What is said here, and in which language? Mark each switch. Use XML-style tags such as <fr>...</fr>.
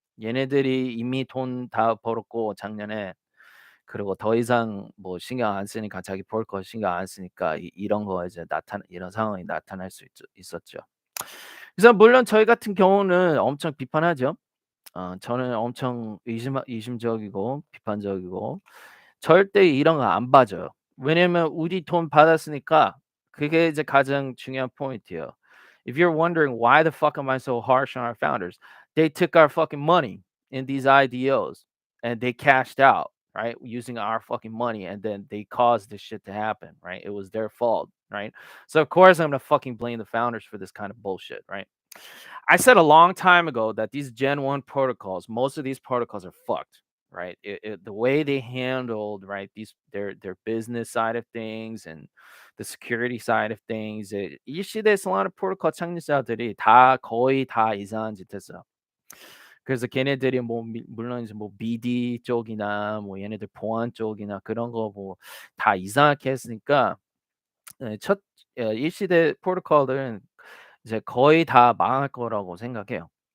<ko>얘네들이 이미 돈 다 벌었고 작년에 그리고 더 이상 뭐 신경 안 쓰니까 자기 벌 거 신경 안 쓰니까 이런 거 이제 나타 이런 상황이 나타날 수 있었죠. 그래서 물론 저희 같은 경우는 엄청 비판하죠. 저는 엄청 의심적이고 비판적이고 절대 이런 거 안 봐줘요. 왜냐면 우리 돈 받았으니까 그게 이제 가장 중요한 포인트예요.</ko> <en>If you're wondering why the fuck am I so harsh on our founders? They took our fucking money in these IDOs and they cashed out, right? Using our fucking money and then they caused this shit to happen, right? It was their fault, right? So of course I'm gonna fucking blame the founders for this kind of bullshit, right? I said a long time ago that these Gen 1 protocols, most of these protocols are fucked, right? The way they handled, right, these their business side of things and the security side of things.</en> <ko>이 시대에 Solana 프로토콜 창립자들이 다 거의 다 이상한 짓 했어요. 그래서 걔네들이 뭐 물론 이제 뭐 BD 쪽이나 뭐 얘네들 보안 쪽이나 그런 거 뭐 다 이상하게 했으니까 예 이 시대 프로토콜들은 이제 거의 다 망할 거라고 생각해요.</ko>